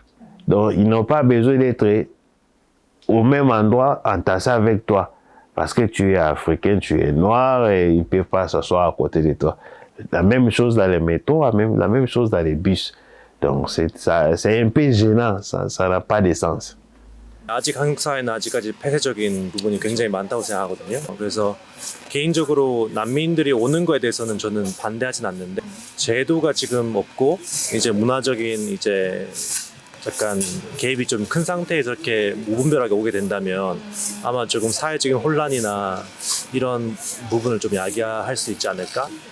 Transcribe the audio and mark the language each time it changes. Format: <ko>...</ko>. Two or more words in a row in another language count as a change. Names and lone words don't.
<fr>Donc, ils n'ont pas besoin d'être au même endroit entassés avec toi. Parce que tu es africain, tu es noir et ils ne peuvent pas s'asseoir à côté de toi. La même chose dans les métros, la même chose dans les bus. Donc, c'est un peu gênant, ça n'a pas de sens.</fr> <ko>아직 한국 사회는 아직까지 폐쇄적인 부분이 굉장히 많다고 생각하거든요. 그래서 개인적으로 난민들이 오는 거에 대해서는 저는 반대하진 않는데 제도가 지금 없고 이제 문화적인 이제 약간 개입이 좀 큰 상태에서 이렇게 무분별하게 오게 된다면 아마 조금 사회적인 혼란이나 이런 부분을 좀 야기할 수 있지 않을까?</ko>